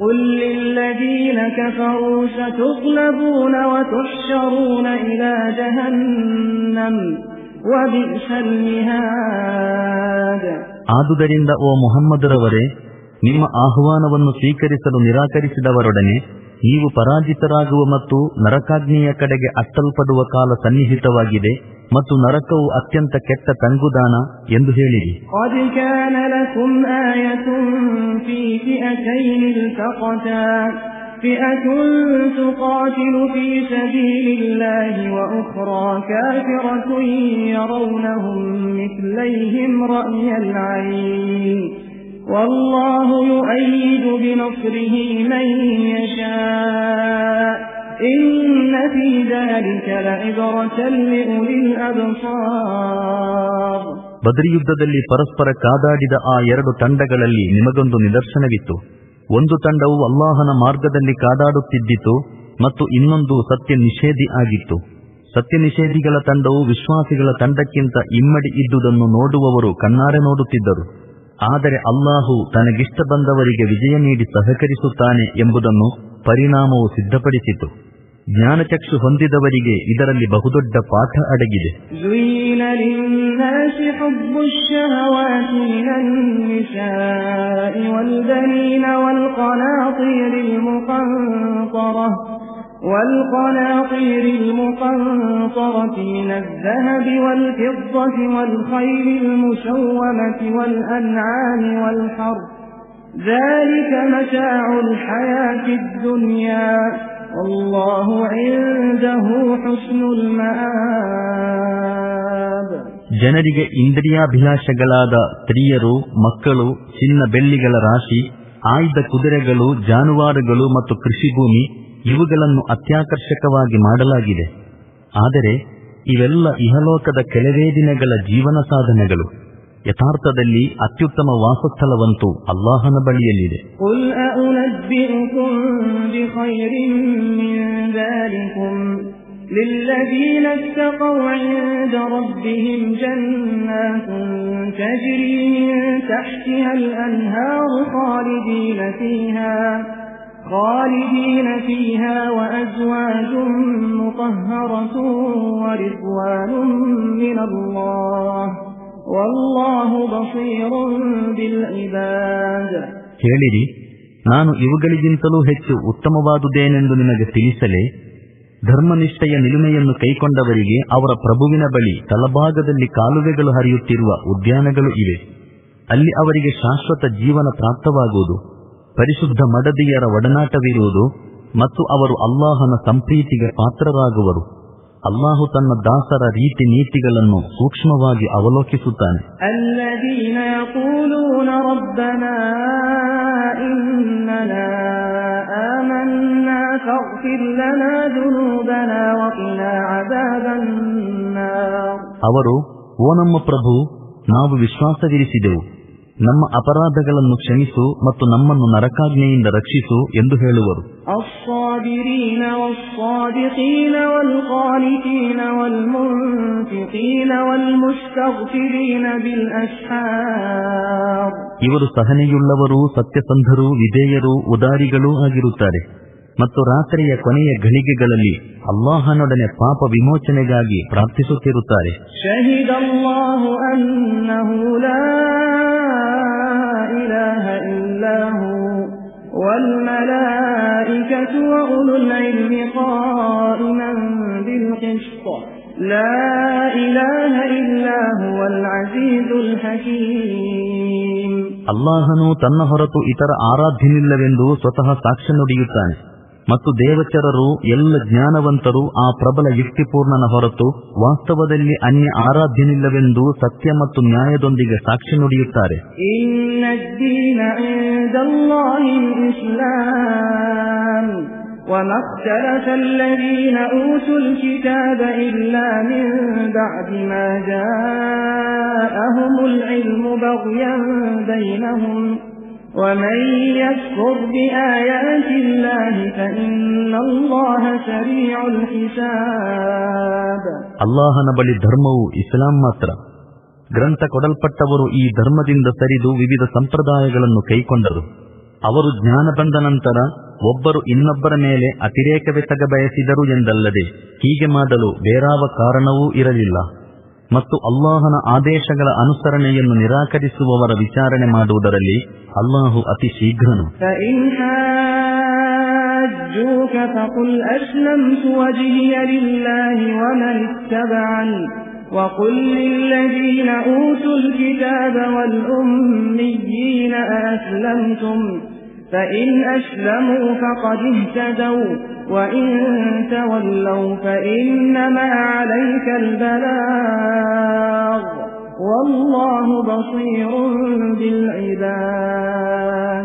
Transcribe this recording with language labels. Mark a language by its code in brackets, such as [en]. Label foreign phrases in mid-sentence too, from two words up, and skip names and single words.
[kn] ಆದುದರಿಂದ ಓ ಮುಹಮ್ಮದರವರೇ, ನಿಮ್ಮ ಆಹ್ವಾನವನ್ನು ಸ್ವೀಕರಿಸಲು ನಿರಾಕರಿಸಿದವರೊಡನೆ ನೀವು ಪರಾಜಿತರಾಗುವ ಮತ್ತು ನರಕಾಗ್ನಿಯ ಕಡೆಗೆ ಅಟ್ಟಲ್ಪಡುವ ಕಾಲ ಸನ್ನಿಹಿತವಾಗಿದೆ ಮತ್ತು ನರಕವು ಅತ್ಯಂತ ಕೆಟ್ಟ ತಂಗುದಾಣ ಎಂದು ಹೇಳಿರಿ. [ar] فئة تقاتل في سبيل الله وأخرى كافرة يرونهم مثليهم رأي العين والله يؤيد بنصره من يشاء إن في ذلك لعبرة لأولي الأبصار. [kn] ಬದ್ರಿ ಯುದ್ಧದಲ್ಲಿ ಪರಸ್ಪರ ಕಾದಾಡಿದ ಆ ಎರಡು ತಂಡಗಳಲ್ಲಿ ನಿಮಗೊಂದು ನಿದರ್ಶನವಿತ್ತು. ಒಂದು ತಂಡವು ಅಲ್ಲಾಹನ ಮಾರ್ಗದಲ್ಲಿ ಕಾದಾಡುತ್ತಿದ್ದಿತು ಮತ್ತು ಇನ್ನೊಂದು ಸತ್ಯ ನಿಷೇಧಿ ಆಗಿತ್ತು. ಸತ್ಯ ನಿಷೇಧಿಗಳ ತಂಡವು ವಿಶ್ವಾಸಿಗಳ ತಂಡಕ್ಕಿಂತ ಇಮ್ಮಡಿ ಇದ್ದುದನ್ನು ನೋಡುವವರು ಕಣ್ಣಾರೆ ನೋಡುತ್ತಿದ್ದರು. ಆದರೆ ಅಲ್ಲಾಹು ತನಗಿಷ್ಟ ಬಂದವರಿಗೆ ವಿಜಯ ನೀಡಿ ಸಹಕರಿಸುತ್ತಾನೆ ಎಂಬುದನ್ನು ಪರಿಣಾಮವು ಸಿದ್ಧಪಡಿಸಿತು. ಜ್ಞಾನಚಕ್ಷು ಹೊಂದಿದವರಿಗೆ ಇದರಲ್ಲಿ ಬಹುದೊಡ್ಡ ಪಾಠ ಅಡಗಿದೆ. [ar] والقناطير المقنطرة من الذهب والفضة والخيل المسومة والأنعام والحرث ذلك متاع الحياة الدنيا والله عنده حسن المآب. [kn] ಜನರಿಗೆ ಇಂದ್ರಿಯಾಭಿಲಾಷಗಳಾದ ಸ್ತ್ರೀಯರು, ಮಕ್ಕಳು, ಚಿನ್ನ ಬೆಳ್ಳಿಗಳ ರಾಶಿ, ಆಯ್ದ ಕುದುರೆಗಳು, ಜಾನುವಾರುಗಳು ಮತ್ತು ಕೃಷಿಭೂಮಿ ಇವುಗಳನ್ನು ಅತ್ಯಾಕರ್ಷಕವಾಗಿ ಮಾಡಲಾಗಿದೆ. ಆದರೆ ಇವೆಲ್ಲ ಇಹಲೋಕದ ಕೆಲವೇ ದಿನಗಳ ಜೀವನ ಸಾಧನೆಗಳು. ಯಥಾರ್ಥದಲ್ಲಿ ಅತ್ಯುತ್ತಮ ವಾಸಸ್ಥಳವಂತೂ ಅಲ್ಲಾಹನ ಬಳಿಯಲ್ಲಿದೆ. [ar] للذين اتقوا عند ربهم جنات تجري من تحتها الأنهار خالدين فيها وأزواج مطهرة ورضوان من الله والله بصير بالعباد. [kn] ಹೇಳಿರಿ, ನಾನು ಇವುಗಳಿಗಿಂತಲೂ ಹೆಚ್ಚು ಉತ್ತಮವಾದುದೇನೆಂದು ನಿಮಗೆ ತಿಳಿಸಲೇ? ಧರ್ಮನಿಷ್ಠೆಯ ನಿಲುಮೆಯನ್ನು ಕೈಕೊಂಡವರಿಗೆ ಅವರ ಪ್ರಭುವಿನ ಬಳಿ ತಳಭಾಗದಲ್ಲಿ ಕಾಲುವೆಗಳು ಹರಿಯುತ್ತಿರುವ ಉದ್ಯಾನಗಳು ಇವೆ. ಅಲ್ಲಿ ಅವರಿಗೆ ಶಾಶ್ವತ ಜೀವನ ಪ್ರಾಪ್ತವಾಗುವುದು, ಪರಿಶುದ್ಧ ಮಡದಿಯರ ಒಡನಾಟವಿರುವುದು ಮತ್ತು ಅವರು ಅಲ್ಲಾಹನ ಸಂಪ್ರೀತಿಗೆ ಪಾತ್ರರಾಗುವರು. ಅಲ್ಲಾಹು ತನ್ನ ದಾಸರ ರೀತಿ ನೀತಿಗಳನ್ನು ಸೂಕ್ಷ್ಮವಾಗಿ ಅವಲೋಕಿಸುತ್ತಾನೆ. [ar] الذين يقولون ربنا إننا آمنا فاغفر لنا ذنوبنا وقنا عذاب النار. [kn] ಅವರು, ಓ ನಮ್ಮ ಪ್ರಭು, ನಾವು ವಿಶ್ವಾಸವಿರಿಸಿದೆವು, ನಮ್ಮ ಅಪರಾಧಗಳನ್ನು ಕ್ಷಮಿಸು ಮತ್ತು ನಮ್ಮನ್ನು ನರಕಾಗ್ನಿಯಿಂದ ರಕ್ಷಿಸು ಎಂದು ಹೇಳುವರು. [ar] الصابرين والصادقين والقانتين والمنفقين والمستغفرين بالأسحار. [kn] ಇವರು ಸಹನೆಯುಳ್ಳವರು, ಸತ್ಯಸಂಧರು, ವಿಧೇಯರು, ಉದಾರಿಗಳೂ ಆಗಿರುತ್ತಾರೆ ಮತ್ತು ರಾತ್ರಿಯ ಕೊನೆಯ ಘಳಿಗೆಗಳಲ್ಲಿ ಅಲ್ಲಾಹನೊಡನೆ ಪಾಪ ವಿಮೋಚನೆಗಾಗಿ ಪ್ರಾರ್ಥಿಸುತ್ತಿರುತ್ತಾರೆ. [ar] شهد الله أنه لا إله إلا هو والملائكة وأولو العلم قائما بالقسط لا إله إلا هو العزيز الحكيم. [kn] ಅಲ್ಲಾಹನು ತನ್ನ ಹೊರತು ಇತರ ಆರಾಧ್ಯನಿಲ್ಲವೆಂದು ಸ್ವತಃ ಸಾಕ್ಷ್ಯ ನುಡಿಯುತ್ತಾನೆ ಮತ್ತು ದೇವಚರರು ಎಲ್ಲ ಜ್ಞಾನವಂತರು ಆ ಪ್ರಬಲ ಯುಕ್ತಿಪೂರ್ಣನ ಹೊರತು ವಾಸ್ತವದಲ್ಲಿ ಅನ್ಯ ಆರಾಧ್ಯನಿಲ್ಲವೆಂದು ಸತ್ಯ ಮತ್ತು ನ್ಯಾಯದೊಂದಿಗೆ ಸಾಕ್ಷಿ ನುಡಿಯುತ್ತಾರೆ. [ar] وما اختلف الذين أوتوا الكتاب إلا من بعد ما جاءهم العلم بغيا بينهم ومن يكفر بآيات الله فإن الله سريع الحساب. [kn] ಅಲ್ಲಾಹನ ಬಳಿ ಧರ್ಮವು ಇಸ್ಲಾಂ ಮಾತ್ರ. ಗ್ರಂಥ ಕೊಡಲ್ಪಟ್ಟವರು ಈ ಧರ್ಮದಿಂದ ಸರಿದು ವಿವಿಧ ಸಂಪ್ರದಾಯಗಳನ್ನು ಕೈಕೊಂಡರು. ಅವರು ಜ್ಞಾನ ಬಂದ ನಂತರ ಒಬ್ಬರು ಇನ್ನೊಬ್ಬರ ಮೇಲೆ ಅತಿರೇಕವೆಸಗ ಬಯಸಿದರು ಎಂದಲ್ಲದೆ ಹೀಗೆ ಮಾಡಲು ಬೇರಾವ ಕಾರಣವೂ ಇರಲಿಲ್ಲ. ಮತ್ತು ಅಲ್ಲಾಹನ ಆದೇಶಗಳ ಅನುಸರಣೆಯನ್ನು ನಿರಾಕರಿಸುವವರ ವಿಚಾರಣೆ ಮಾಡುವುದರಲ್ಲಿ ಅಲ್ಲಾಹು ಅತಿ ಶೀಘ್ರನು. [ar] وقل للذين أوتوا الكتاب والأميين أأسلمتم فإن أسلموا فقد اهتدوا وإن تولوا فإنما عليك البلاغ والله بصير بالعباد.